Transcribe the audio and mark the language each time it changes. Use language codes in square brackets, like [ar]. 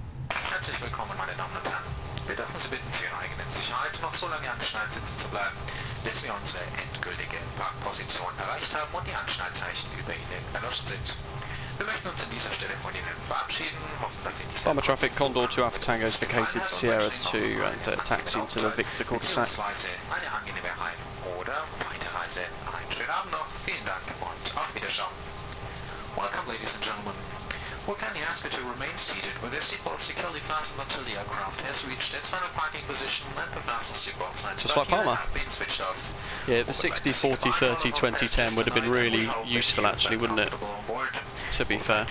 [de] Herzlich willkommen, meine Damen und Herren. Wir dürfen Sie bitten, für Ihre eigene Sicherheit noch so lange angeschnallt sitzen zu bleiben, bis wir unsere endgültige Parkposition erreicht haben und die Anschnallzeichen über Ihnen erloschen sind. Wir möchten uns an dieser Stelle von Ihnen verabschieden, hoffen, dass Sie nicht... [en] Palma traffic, Condor 2 Alpha Tango has vacated Sierra 2 and taxiing to the Victor cul-de-sac. [de] Eine angenehme Heim- oder Weiterreise. Einen schönen Abend noch, vielen Dank und auf Wiedersehen. [en] Welcome, ladies and gentlemen. We kindly ask you to remain seated with your seatbelt securely fastened until the aircraft has reached its final parking position and the fasten seatbelt signs Just like Palma. have been switched off. Yeah, the 60, 40, 30, 20, 10 would have been really useful actually, wouldn't it? To be fair.